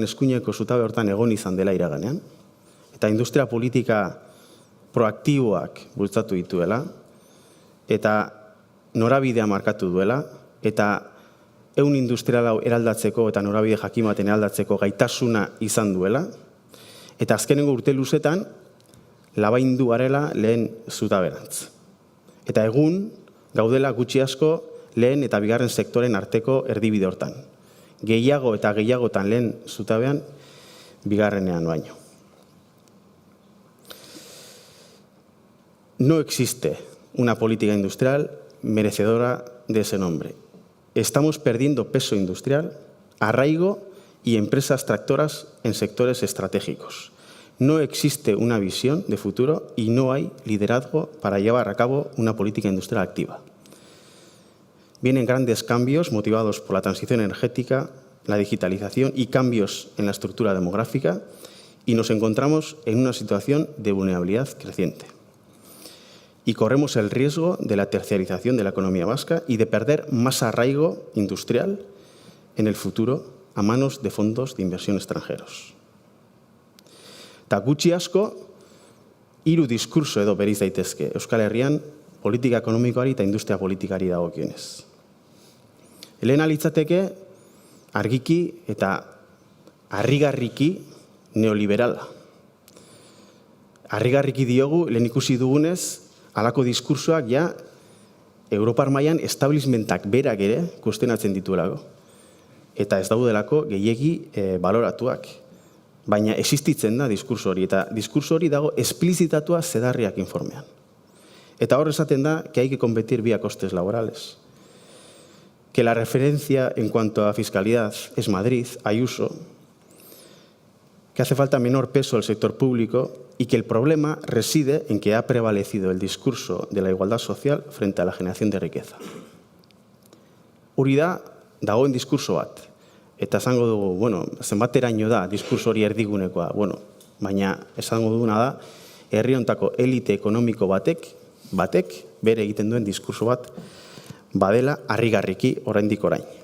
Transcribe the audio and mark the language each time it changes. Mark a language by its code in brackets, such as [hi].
[eu] eskuineko zutabe hortan egon izan dela iraganean, eta industria politika proaktiboak bultzatu dituela, eta norabidea markatu duela, eta ehun industrial hau eraldatzeko eta norabide jakimaten eraldatzeko gaitasuna izan duela, eta azkenengo urte luzetan, labaindu garela lehen zutaberantz. Eta egun, gaudela gutxi asko lehen eta bigarren sektoren arteko erdibide hortan. Gehiago eta gehiagotan lehen zutabean, bigarrenean baino. [es] No existe una política industrial merecedora de ese nombre. Estamos perdiendo peso industrial, arraigo y empresas tractoras en sectores estratégicos. No existe una visión de futuro y no hay liderazgo para llevar a cabo una política industrial activa. Vienen grandes cambios motivados por la transición energética, la digitalización y cambios en la estructura demográfica y nos encontramos en una situación de vulnerabilidad creciente. Y corremos el riesgo de la terciarización de la economía vasca y de perder más arraigo industrial en el futuro a manos de fondos de inversión extranjeros. [eu] Eta gutxi asko, 3 diskurso edo beriz daitezke Euskal Herrian politika ekonomikoari eta industria politikari dagokionez. Lehena litzateke argiki eta harrigarriki neoliberala. Harrigarriki diogu, lehen ikusi dugunez, halako diskursoak ja Europar mailan establishmentak berak ere kuestionatzen dituelako. Eta ez daudelako gehiegi baloratuak. Baina existitzen da diskurso hori, eta diskurso hori dago esplizitatua zedarriak informean. Eta hor esaten da [es] que hay que competir vía costes laborales. Que la referencia en cuanto a fiscalidad es Madrid, Ayuso, que hace falta menor peso al sector público y que el problema reside en que ha prevalecido el discurso de la igualdad social frente a la generación de riqueza. [eu] Hori da, dagoen diskurso bat. Eta esango dugu, bueno, zenbateraino da diskurso hori erdigunekoa, bueno, baina esango duguna da, herri hontako elite ekonomiko batek bere egiten duen diskurso bat badela harrigarriki oraindik orain.